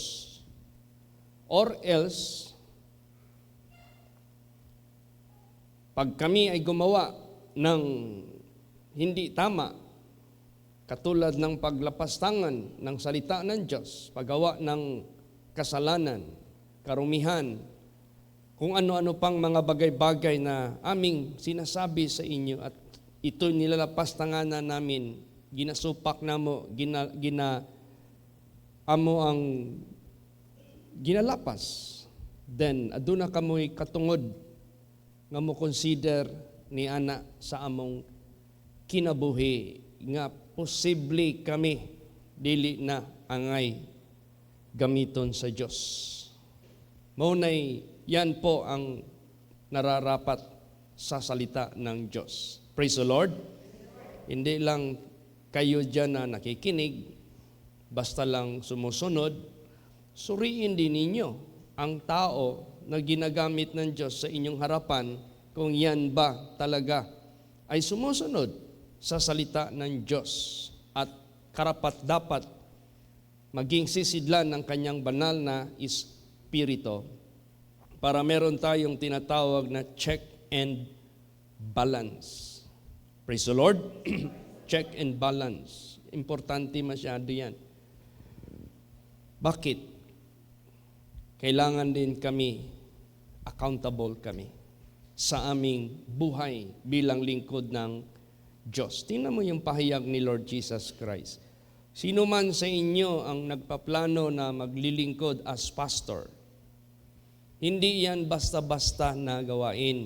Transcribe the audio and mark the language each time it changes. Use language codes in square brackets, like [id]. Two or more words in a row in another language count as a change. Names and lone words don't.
[en] Or else, [tl] pag kami ay gumawa ng hindi tama, katulad ng paglapastangan ng salita ng Diyos, paggawa ng kasalanan, karumihan, kung ano-ano pang mga bagay-bagay na aming sinasabi sa inyo at ito nilalapastanganan namin, [ceb] ginasupak namo, amo ang ginalapas, then aduna kamoy katungod nga mo consider ni ana sa among kinabuhi nga posible kami dili na angay gamiton sa Diyos. [tl] Maunay yan po ang nararapat sa salita ng Diyos. [en] Praise the Lord. [tl] Hindi lang kayo dyan na nakikinig, basta lang sumusunod, suriin din ninyo ang tao na ginagamit ng Diyos sa inyong harapan kung yan ba talaga ay sumusunod sa salita ng Diyos at karapat-dapat maging sisidlan ng kanyang banal na espiritu para meron tayong tinatawag na [en] check and balance. Praise the Lord. Check and balance. [tl] Importante masyado yan. Bakit? Kailangan din kami, accountable kami sa aming buhay bilang lingkod ng Diyos. Tingnan mo yung pahayag ni Lord Jesus Christ. Sino man sa inyo ang nagpaplano na maglilingkod [en] as pastor, [tl] hindi yan basta-basta na gawain.